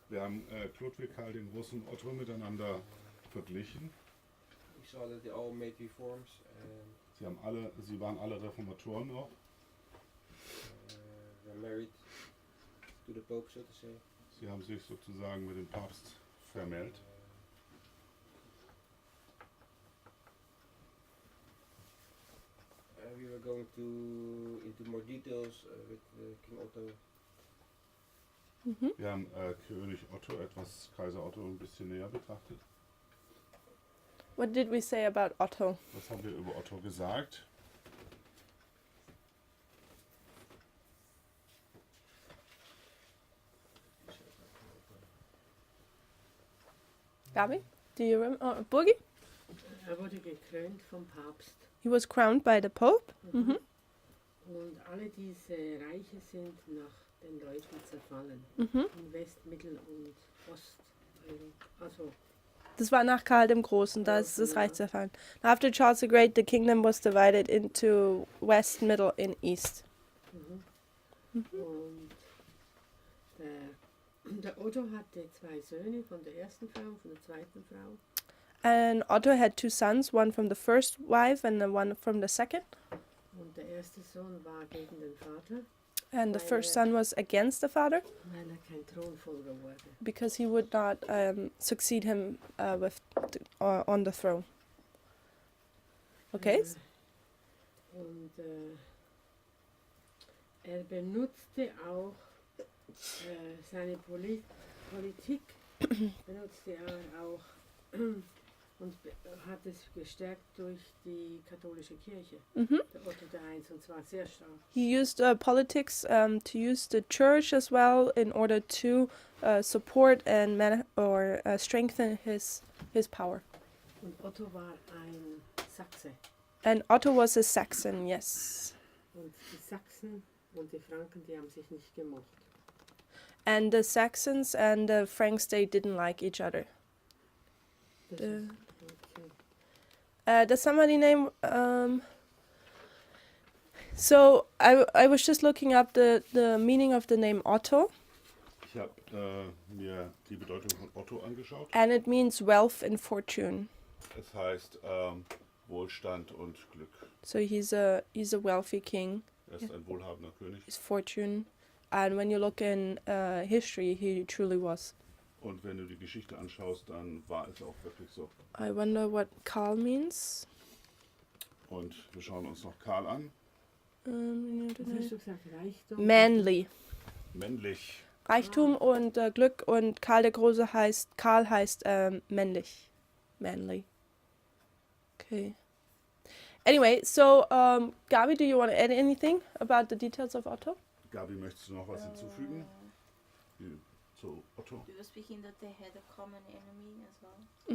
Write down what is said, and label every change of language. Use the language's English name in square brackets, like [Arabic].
[German] Wir haben Ludwig, Karl den Großen und Otto miteinander verglichen. [English] We saw that they all made reforms and [German] Sie waren alle Reformatoren auch. [English] were married to the Pope, so to say. [German] Sie haben sich sozusagen mit dem Papst vermählt. [English] We were going into more details with King Otto. Mhm. [German] Wir haben König Otto, Kaiser Otto ein bisschen näher betrachtet. [English] What did we say about Otto? [German] Was haben wir über Otto gesagt? [English] Gabi? Do you remember? Burgi? [German] Er wurde gekrönt vom Papst. [English] He was crowned by the Pope. Mhm. [German] Und alle diese Reiche sind nach den Leuten zerfallen. Mhm. In West-, Mittel- und Ost. Also, Das war nach Karl dem Großen, da ist das Reich zerfallen. [English] After Charles the Great, the kingdom was divided into West, Middle, and East. [German] und der Otto hatte 2 Söhne von der ersten Frau, von der zweiten Frau. [English] And Otto had 2 sons, one from the first wife and then one from the second. [German] Und der erste Sohn war gegen den Vater, [English] And the first son was against the father [German] weil er kein Thronfolger wurde. [English] because he would not succeed him on the throne. Okay? [German] Und er benutzte auch seine Politik, benutzte er auch und hat es gestärkt durch die katholische Kirche. Mhm. Der Otto I, und zwar sehr stark. [English] He used politics to use the church as well in order to support and strengthen his power. [German] Und Otto war ein Sachse. [English] And Otto was a Saxon, yes. [German] Und die Sachsen und die Franken, die haben sich nicht gemocht. [English] And the Saxons and the Franks, they didn't like each other. [German] Das Äh. ist, okay. [English] Does somebody name? So I was just looking up the meaning of the name Otto, [German] Ich habe mir die Bedeutung von Otto angeschaut. [English] and it means wealth and fortune. [German] Es heißt Wohlstand und Glück. [English] So he's a wealthy king. [German] Er ist ein wohlhabender König. [English] His fortune, and when you look in history, he truly was. [German] Und wenn du die Geschichte anschaust, dann war es auch wirklich so. [English] I wonder what Karl means. [German] Und wir schauen uns noch Karl an. Was hast du gesagt? Reichtum? [English] Manly. [German] Männlich. Reichtum und Glück, und Karl der Große Karl heißt männlich. [English] Manly. Okay. Anyway, so Gabi, do you want to add anything about the details of Otto? [German] Gabi, möchtest du noch was hinzufügen? Zu Otto. [English] We were speaking that they had a common enemy as well.